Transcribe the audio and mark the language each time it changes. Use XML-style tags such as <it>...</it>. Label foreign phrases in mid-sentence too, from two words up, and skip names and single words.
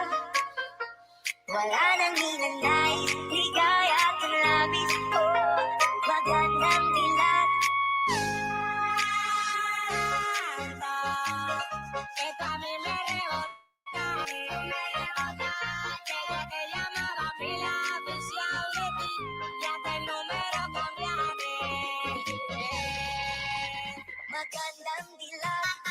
<tl>Wala nang hinanais, ligaya at ang labis ko. Magandang dilag.</tl> <es>Esto a mí me rebota, desde que llamaba a mí la oficial de ti, ya hasta el número cambiaste.</es> <tl>Magandang dilag.</tl>